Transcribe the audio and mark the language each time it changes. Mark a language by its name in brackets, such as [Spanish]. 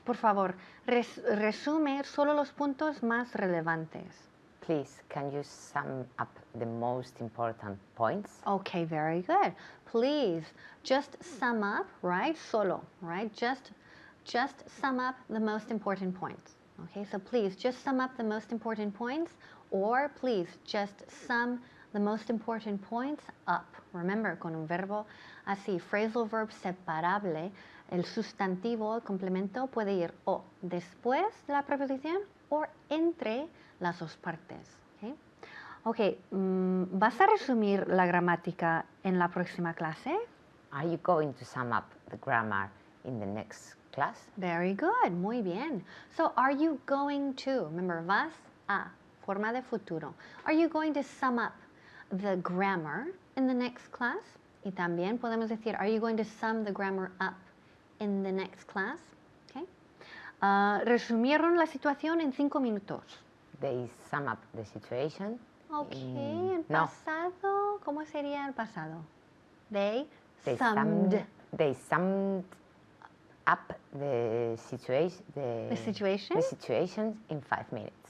[Spanish] Por favor, resume solo los puntos más relevantes. [English] Please, can you sum up the most important points? Okay, very good. Please, just sum up, right? Solo, right? Just sum up the most important points. Okay, so please just sum up the most important points, or please just sum the most important points up. [Spanish] Remember, con un verbo así, phrasal verb separable, el sustantivo, el complemento, puede ir o después de la preposición o entre las dos partes. Okay, okay, ¿vas a resumir la gramática en la próxima clase? [English] Are you going to sum up the grammar in the next class? Very good, [Spanish] muy bien. [English] So, are you going to, remember, [Spanish] vas a, forma de futuro. [English] Are you going to sum up the grammar in the next class? [Spanish] Y también podemos decir, [English] are you going to sum the grammar up in the next class? Okay. [Spanish] Resumieron la situación en 5 minutos. [English] They sum up the situation. Okay, en No. [Spanish] pasado, ¿cómo sería el pasado? [English] They They summed. summed up the situation. The situation? The situation in 5 minutes.